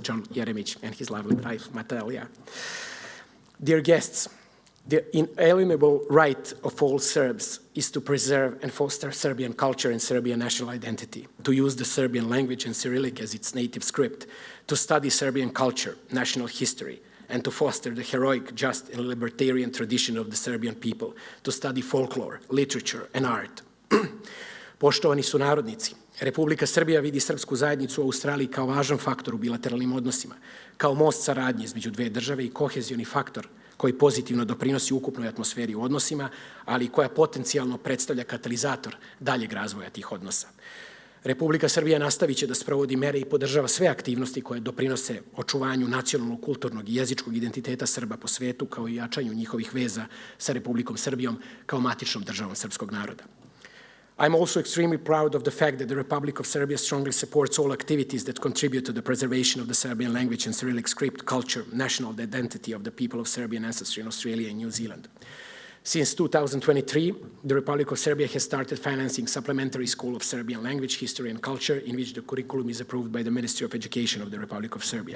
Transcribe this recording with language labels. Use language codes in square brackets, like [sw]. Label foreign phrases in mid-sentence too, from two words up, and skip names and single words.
[en] John Jeremic, and his lovely wife, Natalia. Dear guests, the inalienable right of all Serbs is to preserve and foster Serbian culture and Serbian national identity, to use the Serbian language and Cyrillic as its native script, to study Serbian culture, national history, and to foster the heroic, just, and libertarian tradition of the Serbian people, to study folklore, literature, and art. [sr] Poštovani sunarodnici, Republika Srbija vidi srpsku zajednicu u Australiji kao važan faktor u bilateralnim odnosima, kao most saradnje između dve države i kohezioni faktor koji pozitivno doprinosi ukupnoj atmosferi u odnosima, ali i koja potencijalno predstavlja katalizator daljeg razvoja tih odnosa. Republika Srbija nastavit će da sprovodi mere i podržava sve aktivnosti koje doprinose očuvanju nacionalnog, kulturnog i jezičkog identiteta Srba po svetu, kao i jačanju njihovih veza sa Republikom Srbijom kao matičnom državom srpskog naroda. [en] I'm also extremely proud of the fact that the Republic of Serbia strongly supports all activities that contribute to the preservation of the Serbian language and Cyrillic script, culture, national identity of the people of Serbian ancestry in Australia and New Zealand. Since 2023, the Republic of Serbia has started financing Supplementary School of Serbian Language, History and Culture, in which the curriculum is approved by the Ministry of Education of the Republic of Serbia.